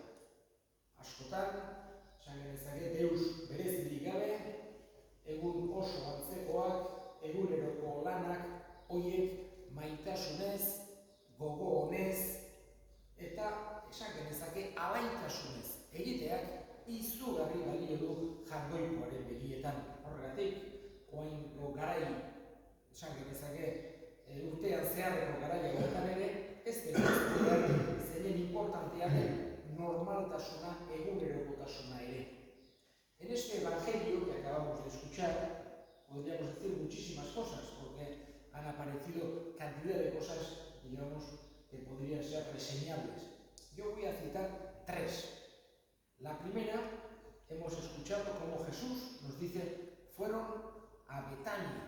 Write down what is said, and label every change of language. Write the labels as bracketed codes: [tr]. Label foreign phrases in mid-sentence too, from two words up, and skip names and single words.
[eu] Askotan, esan genezake, deus berezirik gabe, egun oso antzekoak, eguneroko lanak, hoiek maitasunez, gogo honez, eta esan genezake alaitasunez egiteak izugarri balio du Jaungoikoaren begietan. Horregatik, oraingo garai, esan genezake, urtean zeharreko garaia horretan ere, ez dela zeinen importantea den normaltasuna, egunerokotasuna ere. [es] En este evangelio que acabamos de escuchar, podríamos decir muchísimas cosas, porque han aparecido cantidad de cosas, digamos, que podrían ser reseñables. Yo voy a citar 3. La primera, hemos escuchado cómo Jesús nos dice, fueron a Betania.